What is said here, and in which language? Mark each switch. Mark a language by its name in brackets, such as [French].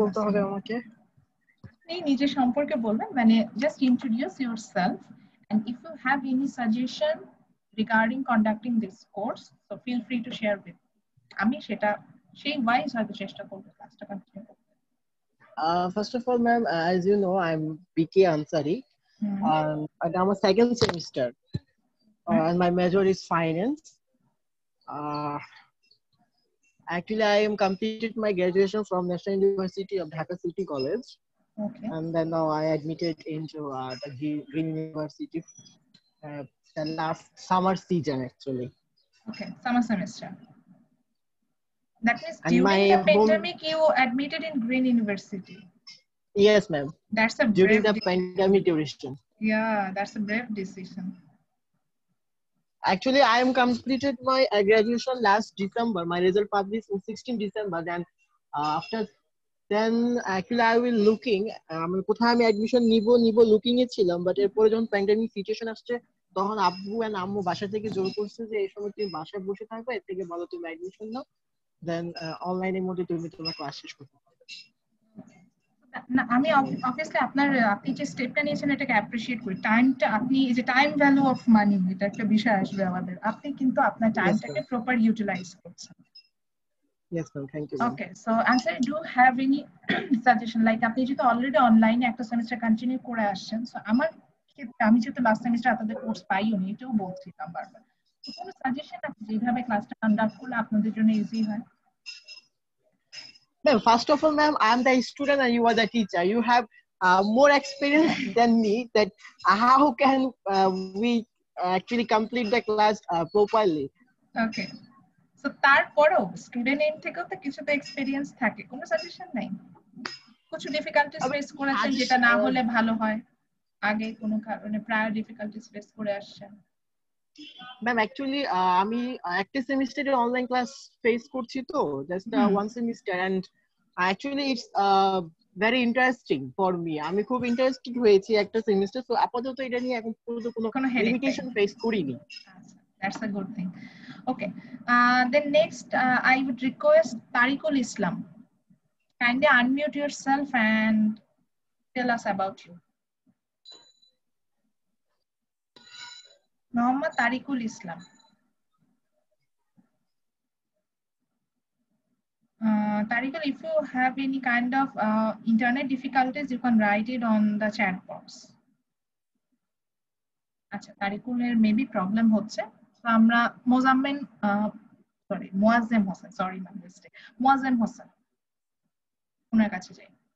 [Bangla] বলতে হবে আসসালাম। আমাকে? আপনি নিজের সম্পর্কে বলবেন, মানে [English] Just introduce yourself, and if you have any suggestion regarding conducting this course so feel free to share with. [Bangla] আমি সেটা সেই ওয়াইজ হয়তো চেষ্টা করবো ক্লাসটা কন্টিনিউ করতে। [English] First of all, ma'am, as you know, I'm BK Ansari, and I'm a second semester, and my major is finance. Actually, I am completed my graduation from National University of Dhaka City College, Okay. and then now I admitted into the Green University the last summer season, actually. Okay, summer semester. That means And during my the home- pandemic you admitted in Green University. Yes, ma'am. That's a During brave the pandemic duration. yeah, that's a brave decision. Actually, I am completed my graduation last December. My result published in 16 December. Then after then, actually, I will looking. [Bangla] কোথায় আমি admission নিব looking এ ছিলাম, but এরপরে যখন pandemic situation আসছে, তখন আব্বু and আম্মু বাসা থেকে জোর করছে যে এই সময় তুমি বাসায় বসে থাকবে, এর থেকে ভালো তুমি admission নাও, then online এর মধ্যে তুমি তোমার ক্লাস শেষ করতে পারবে। না আমি অবভিয়াসলি আপনি যে স্টেপটা নিয়েছেন এটাকে অ্যাপ্রিশিয়েট করি। টাইমটা আপনি এই যে টাইম ভ্যালু অফ মানি, এটা একটা বিষয় আসবে আমাদের, আপনি কিন্তু আপনার টাইমটাকে প্রপার ইউটিলাইজ করছেন। [English] Yes, ma'am. Thank you, ma'am. Okay, so answer, do you have any suggestion, like [Bangla] আপনি যেহেতু অলরেডি অনলাইনে একটা সেমিস্টার কন্টিনিউ করে আসছেন, সো আমার ক্ষেত্রে আমি যেহেতু লাস্ট সেমিস্টার আপনাদের কোর্স পাইও নি, এটাও বলছিলাম বারবার, তো কোনো সাজেশন আছে যেভাবে ক্লাসটা কন্ডাক্ট করলে আপনাদের জন্য ইজি হয়? [English] Ma'am, first of all, ma'am, I am the student and you are the teacher. You have more experience than me. That how can we actually complete the class properly? [Bangla] Okay, so তারপরেও student and থেকেও তো কিছু তো experience থাকে, কোনো suggestion নাই? কিছু difficulties face করেছেন যেটা না হলে ভালো হয়, আগে কোনো কারণে প্রায় ডিফিকাল্টিস ফেস করে আসছেন? ম্যাম অ্যাকচুয়ালি আমি একটা সেমিস্টারে অনলাইন ক্লাস ফেস করছি, তো just one semester, [English] And actually it's very interesting for me. [Bangla] আমি খুব ইন্টারেস্টেড হয়েছি একটা সেমিস্টার, তো আপাতত এটা নিয়ে এখন পর্যন্ত কোনো লিমিটেশন ফেস করিনি। [English] That's a good thing. Okay, then next I would request Tariqul Islam. Kindly unmute yourself and tell us about you. Muhammad Tariqul Islam. Tariqul, if you have any kind of internet difficulties, you can write it on the chat box. [Bangla] আচ্ছা, তারিকুলের maybe problem হচ্ছে, তো আমরা Mozammel Muazzem Hossain, sorry ma'am mistake, Muazzem Hossain ওনার কাছে যাই।